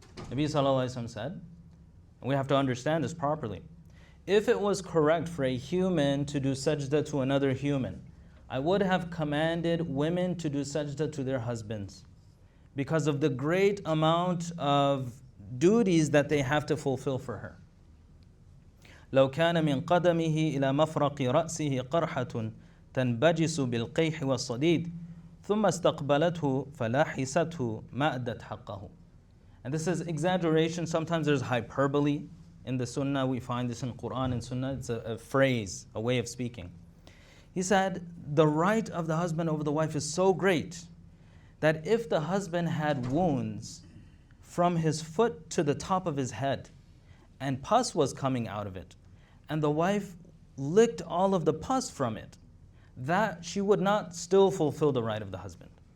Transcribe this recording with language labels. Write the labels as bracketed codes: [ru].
[en] Nabi sallallahu alaihi wasallam said, and we have to understand this properly, if it was correct for a human to do sajda to another human, I would have commanded women to do sajda to their husbands because of the great amount of duties that they have to fulfill for her. [ar] لو كان من قدمه إلى مفرق رأسه قرحة تنبجس بالقيح والصديد ثم استقبلته فلاحسته ما أدت حقه. [en] And this is exaggeration. Sometimes there's hyperbole in the Sunnah. We find this in Quran and Sunnah. It's a phrase, a way of speaking. He said, the right of the husband over the wife is so great that if the husband had wounds from his foot to the top of his head, and pus was coming out of it, and the wife licked all of the pus from it, that she would not still fulfill the right of the husband.